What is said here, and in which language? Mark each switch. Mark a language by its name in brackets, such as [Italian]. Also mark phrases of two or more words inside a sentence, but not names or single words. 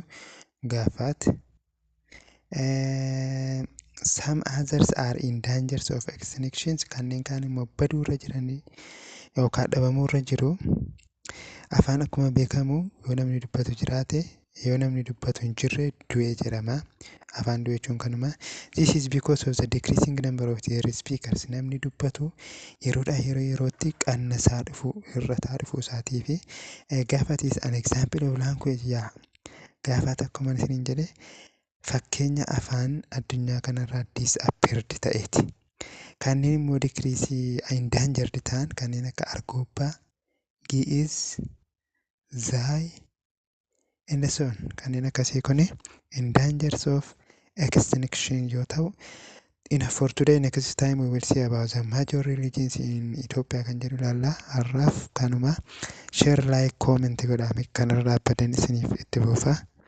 [Oromo] Gaafat. [English] Some others are in danger of extinctions, [Oromo] kanneen kaan immoo baduu irra jiranii yookaan dhabamuu irra jiru. Afaan akkuma beekamu yoo namni dubbatu jiraate, yoo namni dubbatu hin jirre du'ee jedhama. Afaan du'e jechuun kanuma. [English] This is because of the decreasing number of their speakers. [Oromo] Namni dubbatu yeroodhaa yerootti qannasaa dhufu hir'ataa dhufuu isaatii fi Gaafat [English] is an example of language. [Oromo] Gaafat akkuma isiniin jedhe fakkeenya afaan addunyaa kanarraa disappeared ta'eeti. Kanneen immoo [English] decreasing endangered [Oromo] ta'an kanneen akka Argobbaa, Gi'iz, [English] Zay, and so on. [Oromo] Kanneen akkasii kun [English] endangers of extinction [Oromo] yoo ta'u. [English] For today, next time we will see about the major religions in Ethiopia [Oromo] kan jedhu ilaalla. Har'aaf kanuma [English] share, like, comment [Oromo] godhaa kanarraa badan isiniif itti fufa.